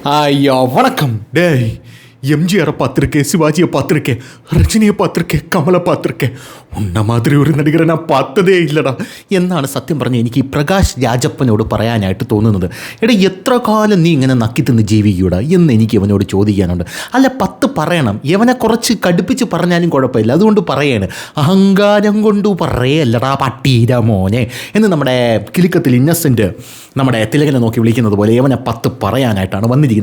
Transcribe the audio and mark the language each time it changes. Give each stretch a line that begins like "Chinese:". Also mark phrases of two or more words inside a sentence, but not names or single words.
Tamil: ஐயா வணக்கம். டேய், எம்ஜிஆரை பார்த்துருக்கேன், சிவாஜியை பார்த்துருக்கேன், ரஜினியை பார்த்துருக்கேன், கமலை பார்த்துருக்கேன்.
Malayalam: ഉന്ന മാതിരി ഒരു നടികരെ ഞാൻ பார்த்தതേ ഇല്ലടാ എന്നാണ് സത്യം പറഞ്ഞ് എനിക്ക് ഈ പ്രകാശ് രാജപ്പനോട് പറയാനായിട്ട് തോന്നുന്നത്. എടാ, എത്ര കാലം നീ ഇങ്ങനെ നക്കി തിന്ന് ജീവിക്കൂടാ എന്ന് എനിക്ക് ഇവനോട് ചോദിക്കാനുണ്ട്. അല്ല, 10 പറയണം, ഇവനെ കുറച്ച് കടുപ്പിച്ച് പറഞ്ഞാലും കുഴപ്പമില്ല, അതുകൊണ്ട് പറയാണ്. അഹങ്കാരം കൊണ്ടു പറയല്ലടാ പട്ടീര മോനെ എന്ന് നമ്മുടെ കിലുക്കത്തിൽ ഇന്നസെൻറ്റ് നമ്മുടെ തിലകനെ നോക്കി വിളിക്കുന്നത് പോലെ ഇവനെ 10 പറയാനായിട്ടാണ് വന്നിരിക്കുന്നത്.